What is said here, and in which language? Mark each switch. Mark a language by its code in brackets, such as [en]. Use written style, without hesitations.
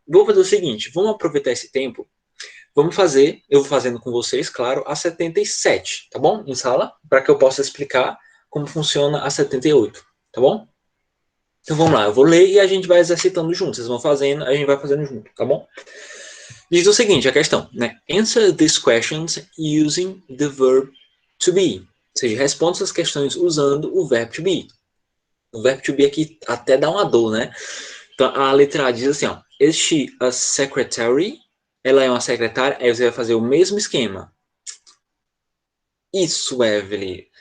[pt] Vou fazer o seguinte, vamos aproveitar esse tempo, vamos fazer, eu vou fazendo com vocês, claro, a 77, tá bom? Em sala, para que eu possa explicar como funciona a 78, tá bom? Então vamos lá, eu vou ler e a gente vai exercitando junto. Vocês vão fazendo, a gente vai fazendo junto, tá bom? Diz o seguinte, a questão, né? [en] Answer these questions using the verb to be. [pt] Ou seja, responda essas questões usando o verbo to be. O verbo to be aqui até dá uma dor, né? Então a letra A diz assim, ó. [en] Is she a secretary? [pt] Ela é uma secretária? Aí você vai fazer o mesmo esquema. Isso, Evelyn.